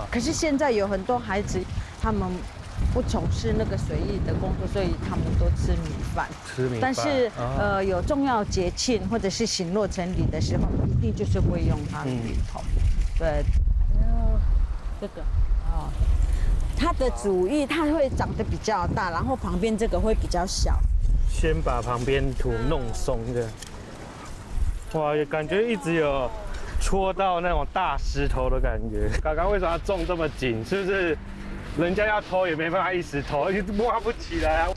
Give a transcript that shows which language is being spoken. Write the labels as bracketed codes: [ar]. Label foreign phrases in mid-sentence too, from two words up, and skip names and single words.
[zh] 可是現在有很多孩子，他們不從事那個水芋的工作，所以他們都吃米飯。吃米飯。但是有重要節慶或者是醒落成禮的時候，一定就是會用它的芋頭。對，這個哦，它的主芋它會長得比較大，然後旁邊這個會比較小。先把旁邊土弄鬆的。哇，感覺一直有戳到那種大石頭的感覺。剛剛為什麼要種這麼緊？是不是人家要偷也沒辦法一時偷，一直挖不起來啊？